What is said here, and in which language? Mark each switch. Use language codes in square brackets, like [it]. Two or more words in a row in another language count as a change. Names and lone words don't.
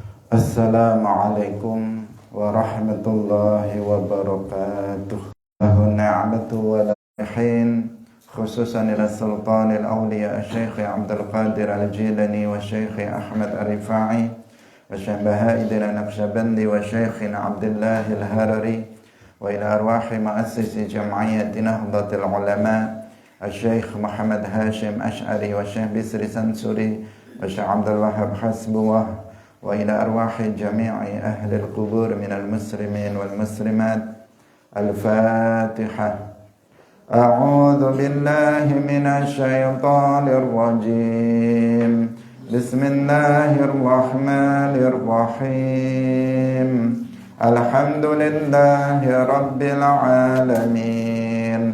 [ar] السلام عليكم ورحمة الله وبركاته. له النعمة ولآله خصوصا إلى سلطان الأولياء الشيخ Abdul Qadir Al-Jilani والشيخ Ahmad Ar-Rifa'i والشيخ Baha'iddin Al-Naqsyabandi والشيخ Abdullah Al-Harari وإلى أرواح مؤسسي جمعية Nahdlatul Ulama الشيخ Muhammad Hashim Ash'ari والشيخ Bisri Sansuri والشيخ Abdul Wahab Hasbuwah وإلى أرواح جميع أهل القبور من المسلمين والمسلمات. الفاتحة. أعوذ بالله من الشيطان الرجيم. بسم الله الرحمن الرحيم. الحمد لله رب العالمين.